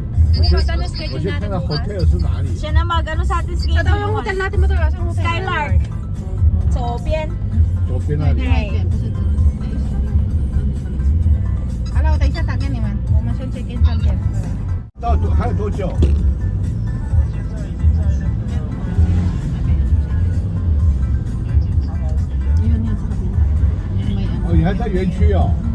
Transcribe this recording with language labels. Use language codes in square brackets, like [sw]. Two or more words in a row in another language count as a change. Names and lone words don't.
[tl] Bukas, ano schedule natin bukas? [zh] hotel 是哪里？ [tl] Siya na mag-ano sa atin schedule. Sa yung hotel natin mo to, sa hotel. Skylark. So, [es] Bien. [zh] 左边那里。 Right. Hello, 等一下打给你们，我们先 [en] check in [zh] 饭店。还有多久？哦，你还在园区哦。